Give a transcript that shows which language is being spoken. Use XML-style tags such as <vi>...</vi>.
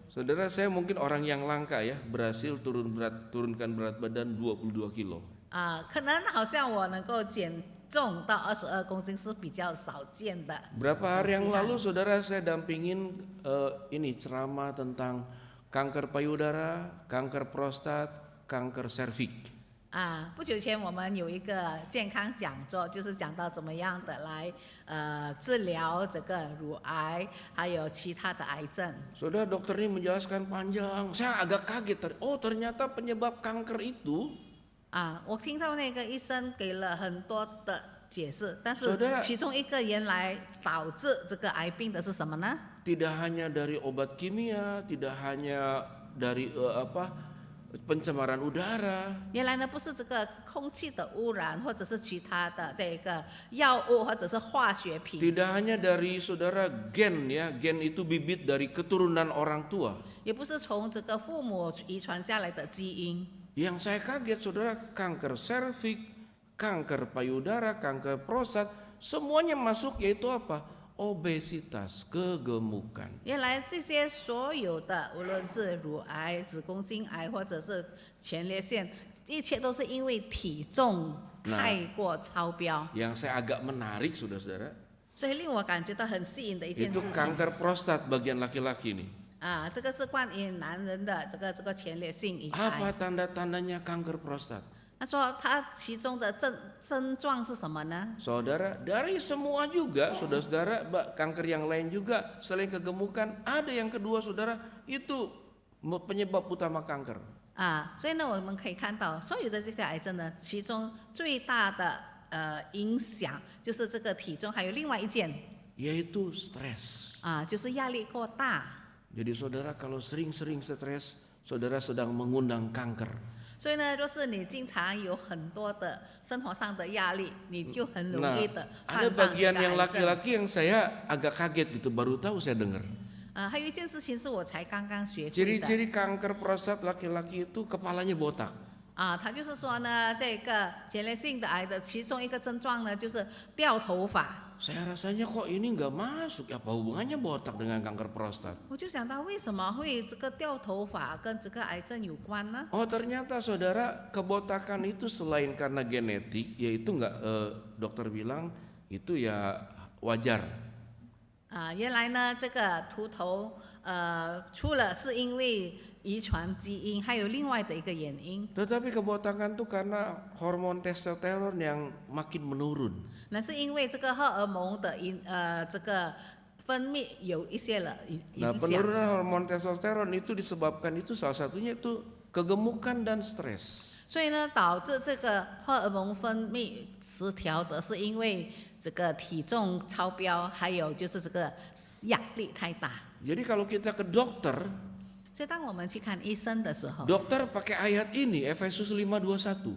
<id>Saudara, saya mungkin orang yang langka ya, berhasil turunkan berat badan 22 kilo.</id> <zh>可能好像我能够减重到22公斤是比较少见的。</zh> <id>Berapa hari yang lalu saudara saya dampingin ini ceramah tentang kanker payudara, kanker prostat, kanker serviks.</id> <zh>不久前我们有一个健康讲座，就是讲到怎么样的来治疗这个乳癌，还有其他的癌症。</zh> <id>Saudara, dokter ini menjelaskan panjang. Saya agak kaget. Oh, ternyata penyebab kanker itu</id> <zh>我听到那个医生给了很多的解释，但是</zh> <id>Saudara</id> <zh>其中一个原来导致这个癌病的是什么呢？</zh> <id>tidak hanya dari obat kimia, tidak hanya dari pencemaran udara.</id> <zh>原来呢不是这个空气的污染，或者是其他的这个药物或者是化学品，</zh> <id>Tidak hanya dari saudara gen ya, gen itu bibit dari keturunan orang tua.</id> <zh>也不是从这个父母遗传下来的基因。</zh> <id>Yang saya kaget saudara, kanker serviks, kanker payudara, kanker prostat, semuanya masuk yaitu apa? Obesitas, kegemukan.</id> <zh>原来这些所有的，无论是乳癌、子宫颈癌或者是前列腺，一切都是因为体重太过超标。</zh> <id>Yang saya agak menarik saudara-saudara,</id> <zh>所以令我感觉到很吸引的一件</zh> <id>itu</id> <zh>事情</zh> <id>kanker prostat bagian laki-laki nih.</id> <zh>这个是关于男人的这个前列腺癌。</zh> <id>Apa tanda-tandanya kanker prostat?</id> <zh>他说他其中的症状是什么呢？</zh> <id>Saudara, dari semua juga, saudara-saudara, kanker yang lain juga selain kegemukan, ada yang kedua saudara, itu penyebab utama kanker.</id> <zh>所以呢，我们可以看到所有的这些癌症呢，其中最大的影响就是这个体重，还有另外一件</zh> <id>Yaitu stres.</id> <zh>就是压力过大。</zh> <id>Jadi saudara kalau sering-sering stres, saudara sedang mengundang kanker.</id> <zh>所以呢，若是你经常有很多的生活上的压力，你就很容</zh> <id>Nah,</id> <zh>易的</zh> <id>ada</id> <zh>患上这</zh> <id>bagian</id> <zh>个</zh> <id>yang</id> <zh>癌症。</zh> <id>laki-laki yang saya agak kaget gitu, baru tahu saya dengar.</id> <zh>还有一件事情是我才刚刚学会的。</zh> <id>Ciri-ciri kanker prostat laki-laki itu kepalanya botak.</id> <zh>他就是说呢，这个前列腺的癌的其中一个症状呢，就是掉头发。</zh> <id>Saya rasanya kok ini nggak masuk, apa hubungannya botak dengan kanker prostat?</id> <zh>我就想到为什么会这个掉头发跟这个癌症有关呢？</zh> <id>Oh ternyata saudara kebotakan itu selain karena genetik, yaitu dokter bilang itu ya wajar.</id> <zh>原来呢，这个秃头除了是因为遗传基因，还有另外的一个原因。</zh> <id>Tetapi kebotakan itu karena hormon testosteron yang makin menurun.</id> <zh>那是因为这个荷尔蒙的这个分泌有一些了影</zh> <id>Nah</id> <zh>响。</zh> <id>penurunan hormon testosteron itu disebabkan itu salah satunya itu kegemukan dan stres.</id> <zh>所以呢，导致这个荷尔蒙分泌失调的是因为这个体重超标，还有就是这个压力太大。</zh> <id>Jadi kalau kita ke dokter,</id> <zh>所以当我们去看医生的时候，</zh> <id>dokter pakai ayat ini Efesus 5:21.</id>